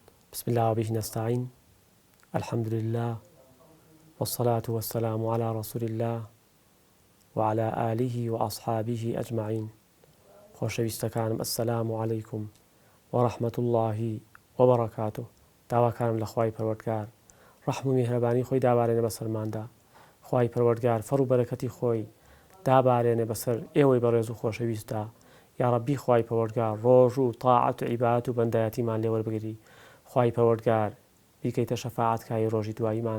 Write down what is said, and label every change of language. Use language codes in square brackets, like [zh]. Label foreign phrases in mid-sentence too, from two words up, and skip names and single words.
[ar] بسم الله وبه نستعين. الحمد لله والصلاة والسلام على رسول الله وعلى آله وأصحابه أجمعين. [ckb] خۆشەویستەکانم [ar] السلام عليكم ورحمة الله وبركاته. [ckb] داواکانم لە خوای پەروەردگار ڕەحم و میهرەبانی خۆی دابارێنە بەسەرماندا. خوای پەروەردگار فەڕ و بەرەکەتی خۆی دابارێنێ بەسەر ئێوەی بەڕێز و خۆشەویستە. [ar] یا ڕەبی [ckb] خوای پەروەردگار ڕۆژ و تاعەت و عیبادەت و بەندایەتیمان لێ وەربگری. خوای پەروەردگار بیکەیتە شەفاعەتکای ڕۆژی دواییمان.